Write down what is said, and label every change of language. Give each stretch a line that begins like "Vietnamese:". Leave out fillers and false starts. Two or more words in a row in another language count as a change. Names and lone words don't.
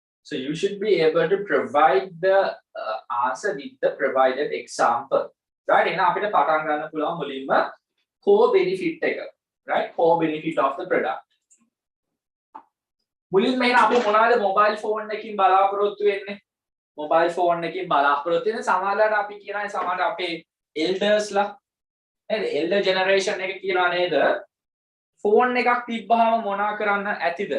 English: So you should be able to provide the answer with the provided example. Right?
Sinhala: එහෙනම් අපිට පටන් ගන්න පුළුවන් මුලින්ම
English: core benefit
Sinhala: එක. Right?
English: Core benefit of the product.
Sinhala: මුලින්ම එහෙනම් අපි මොනවද
English: mobile phone
Sinhala: එකකින් බලාපොරොත්තු වෙන්නේ?
English: Mobile phone
Sinhala: එකකින් බලාපොරොත්තු වෙන සමහරවිට අපි කියනවා සමහර අපේ elders ලා නේද?
English: elder generation
Sinhala: එක කියනවා නේද? phone එකක් තිබ්බහම මොනා කරන්න ඇතිද?